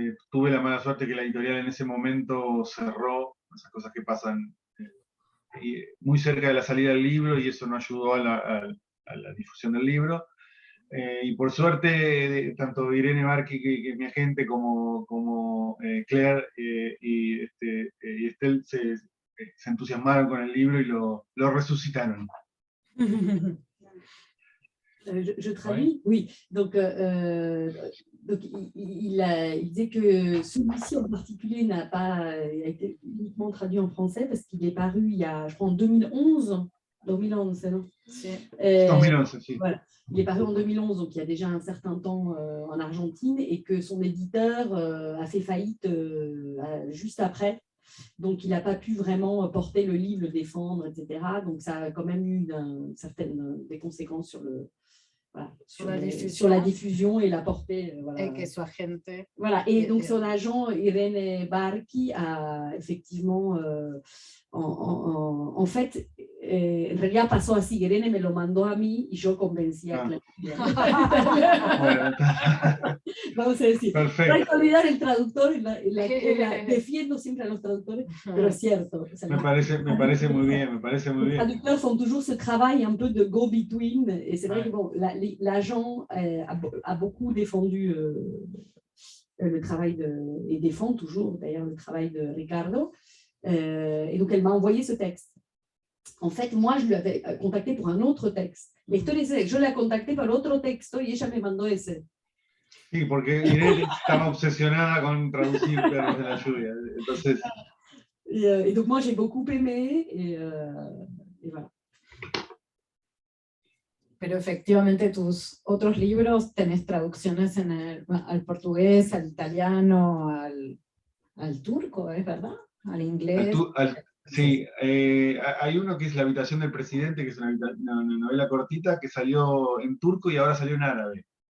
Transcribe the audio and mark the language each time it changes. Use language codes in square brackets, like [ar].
[es] Tuve la mala suerte que la editorial en ese momento cerró, esas cosas que pasan muy cerca de la salida del libro, y eso no ayudó a la difusión del libro. Y por suerte, tanto Irene Barqui, que es mi agente, como Claire y Estelle se entusiasmaron con el libro y lo resucitaron. [fr] Je traduis? Oui. Donc il disait que celui-ci en particulier n'a pas été uniquement traduit en français parce qu'il est paru il y a, je crois, en 2011. 2011, c'est non? [es] Sí. 2011, sí. [fr] Voilà. Il est paru en 2011, donc il y a déjà un certain temps en Argentine, et que son éditeur a fait faillite juste après. Donc, il n'a pas pu vraiment porter le livre, le défendre, etc. Donc, ça a quand même eu des conséquences sur le... Voilà, sur la diffusion et la portée. Voilà. Et que [es] su agente. [fr] Voilà. Et donc, son agent, Irene Barqui, a effectivement... en fait, [es] en realidad pasó así. Irene me lo mandó a mí y yo convencí a Claire. Vamos a decir, Perfecto. no hay que olvidar el traductor, defiendo siempre a los traductores, pero es cierto. O sea, me parece muy bien, me parece muy [fr] les [es] bien. [fr] traducteurs font toujours ce travail un peu de go-between, et c'est vrai que bon, l'agent a beaucoup défendu le travail et défend toujours d'ailleurs le travail de Ricardo. Et donc, elle m'a envoyé ce texte. En fait, moi, je lui avais contacté pour un autre texte. [es] La historia es que yo la contacté para otro texto y ella me mandó ese. Sí, porque Irene estaba obsesionada con traducir Perros de la Lluvia. Entonces... [fr] Et donc, moi, j'ai beaucoup aimé. Et voilà. [es] Pero efectivamente tus otros libros tenés traducciones al portugués, al italiano, al turco, ¿es verdad? Al inglés. Sí, hay uno que es La habitación del presidente, que es una novela cortita que salió en turco y ahora salió en árabe.